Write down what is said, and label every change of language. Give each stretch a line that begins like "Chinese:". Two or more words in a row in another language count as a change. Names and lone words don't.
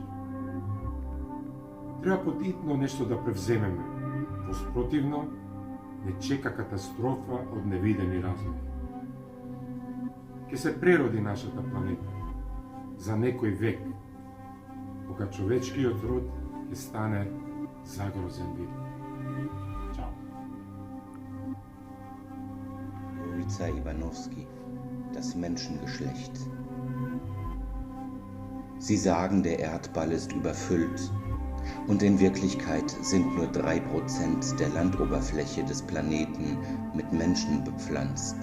Macedonian: Треба подитно нешто да превземеме, воспротивно не чека катастрофа од невидени размери. Ке се прероди нашата планета за некој век, кога човечкиот род ќе стане загрозен вид. Чао.
German: Rica Iwanowski, das Menschengeschlecht. Sie sagen, der Erdball ist überfüllt. Und in Wirklichkeit sind nur 3% der Landoberfläche des Planeten mit Menschen bepflanzt.